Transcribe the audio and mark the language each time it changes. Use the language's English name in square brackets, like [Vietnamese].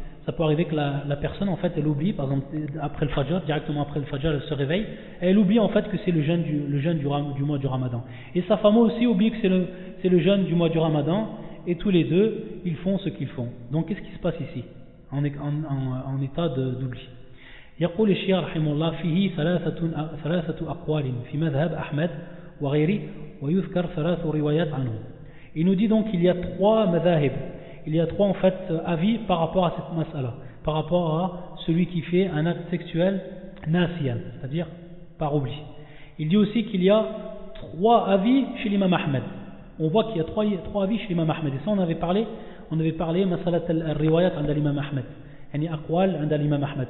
[French] Ça peut arriver que la personne, en fait, elle oublie, par exemple, après le Fajr, directement après le Fajr, elle se réveille, elle oublie, en fait, que c'est le jeûne du mois du Ramadan. Et sa femme aussi oublie que c'est le jeûne du mois du Ramadan, et tous les deux, ils font ce qu'ils font. Donc, qu'est-ce qui se passe ici, en état d'oubli? [Arabic] يقول الشيخ رحمه الله فيه ثلاثة أقوال في مذهب أحمد وغيره ويذكر ثلاث روايات عنه. [French] Il nous dit donc qu'il y a trois mazahib. Il y a trois en fait avis par rapport à cette masala, par rapport à celui qui fait un acte sexuel nasiyan, c'est-à-dire par oubli. Il dit aussi qu'il y a trois avis chez l'imam Ahmed. On voit qu'il y a trois avis chez l'imam Ahmed. Et ça, on avait parlé [Arabic] masala al-riwayat inda l'imam Ahmed, [French] yani aqwal inda l'imam Ahmed.